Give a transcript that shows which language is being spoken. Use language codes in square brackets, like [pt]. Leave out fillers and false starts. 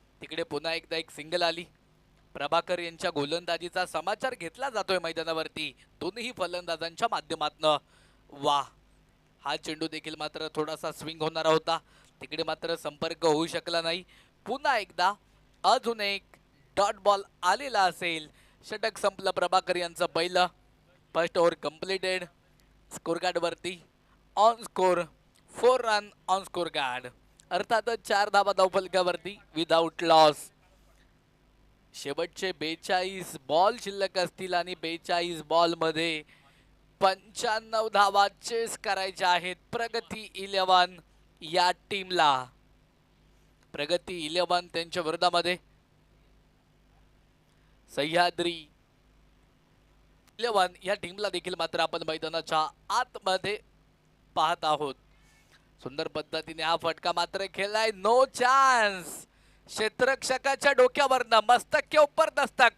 [mr] तिकडे पुन्हा एकदा एक सिंगल आली. प्रभाकर यांच्या गोलंदाजीचा समाचार घेतला जातोय मैदानावरती दोन्ही फलंदाजांच्या माध्यमातून. वा, हा चेंडू देखील मात्र थोडासा स्विंग होणारा होता. तिकडे मात्र संपर्क होऊ शकला नाही. पुन्हा एकदा अजून एक डॉट बॉल आलेला असेल. षटक संपलं प्रभाकर यांचं पहिलं. [en] First over completed. Score card वरती on score 4 run on score card. [mr] अर्थातच 4 धावा धावफलकावरती [en] Without loss. [mr] शेवटचे 42 बॉल शिल्लक असतील आणि 42 बॉल मध्ये 95 धावा चेस करायच्या आहेत प्रगती 11 या टीमला. प्रगती 11 त्यांच्या विरोधामध्ये सह्याद्री 11 या टीमला देखील मात्र आपण मैदानाच्या आतमध्ये पाहत आहोत. सुंदर पद्धतीने हा फटका मात्र खेळलाय. [en] No chance. [mr] क्षेत्ररक्षकाच्या डोक्यावरनं [hi] मस्तक के ऊपर दस्तक.